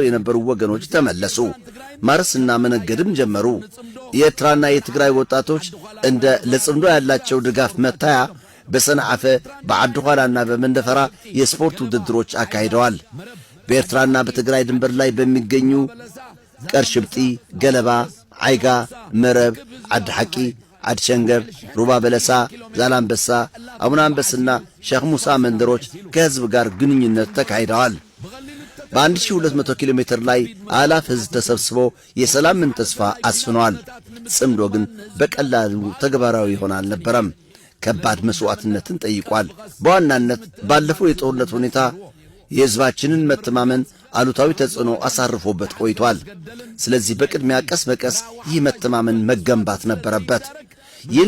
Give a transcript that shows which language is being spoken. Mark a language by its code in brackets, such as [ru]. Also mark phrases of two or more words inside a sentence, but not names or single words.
[am] የነበሩ ወገኖች ተመለሱ። ማረስና መነገድም ጀመሩ። የኤርትራና የትግራይ ወጣቶች እንደ ለጽምዶ ያላቸው ድጋፍ መታያ በሰንዓፈ በዓድኋላና በመንደፈራ የስፖርት ውድድሮች አካሂደዋል። በኤርትራና በትግራይ ድንበር ላይ በሚገኙ ቀርሽብጢ፣ ገለባ፣ ዓይጋ፣ መረብ፣ ዓዲ ሐቂ፣ ዓዲ ሸንገር፣ ሩባ በለሳ፣ ዛላምበሳ፣ አቡነ አንበስና ሼኽ ሙሳ መንደሮች ከህዝብ ጋር ግንኙነት ተካሂደዋል። በ1200 ኪሎ ሜትር ላይ አላፍ ህዝብ ተሰብስቦ የሰላምን ተስፋ አስፍነዋል። ጽምዶ ግን በቀላሉ ተግባራዊ ይሆን አልነበረም። ከባድ መስዋዕትነትን ጠይቋል። በዋናነት ባለፈው የጦርነት ሁኔታ የህዝባችንን መተማመን አሉታዊ ተጽዕኖ አሳርፎበት ቆይቷል። ስለዚህ በቅድሚያ ቀስ በቀስ ይህ መተማመን መገንባት ነበረበት። ይህን